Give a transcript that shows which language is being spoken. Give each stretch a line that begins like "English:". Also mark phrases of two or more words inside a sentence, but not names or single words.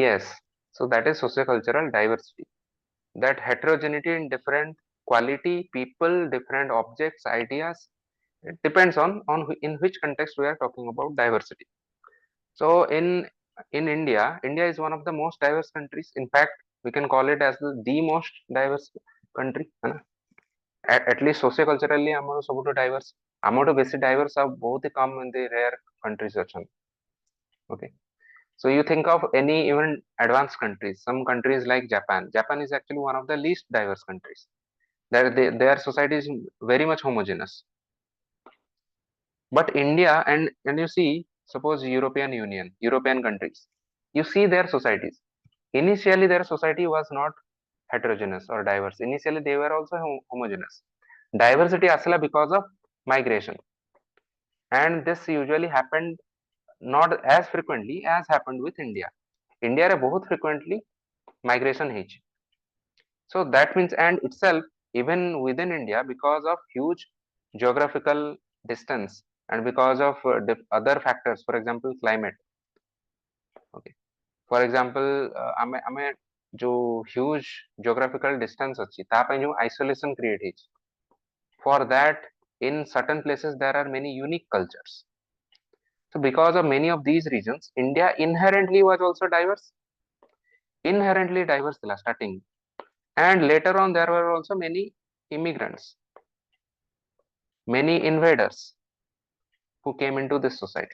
English: yes so that is sociocultural diversity that heterogeneity in different quality people different objects ideas it depends on in which context we are talking about diversity so in India is one of the most diverse countries in fact we can call it as the most diverse country
Hindi: है ना
English: at least socioculturally
Odia: ଆମର ସବୁଠୁ diverse ଆମଠୁ ବେଶୀ diverse ଆଉ ବହୁତ ହି କମ ଏମିତି rare
English: countries
Odia: ଅଛନ୍ତି
English: okay so you think of any even advanced countries some countries like Japan is actually one of the least diverse countries their society is very much homogeneous but India and you see suppose European countries you see their societies initially their society was not heterogeneous or diverse initially they were also homogeneous diversity asala because of migration and this usually happened not as frequently as happened with India
Hindi: रे बहुत
English: frequently migration
Odia: ହେଇଛି
English: so that means and itself even within India because of huge geographical distance and because of other factors for example climate okay for example
Odia: ଆମେ ଆମେ
Hindi: जो
English: huge geographical distance
Odia: ଅଛି ତା ପାଇଁ
Hindi: जो
English: isolation
Odia: create ହେଇଛି
English: for that in certain places there are many unique cultures So because of many of these reasons, India inherently was also diverse.
Odia: Inherently diverse thila
English: starting. And later on, there were also many immigrants, many invaders who came into this society.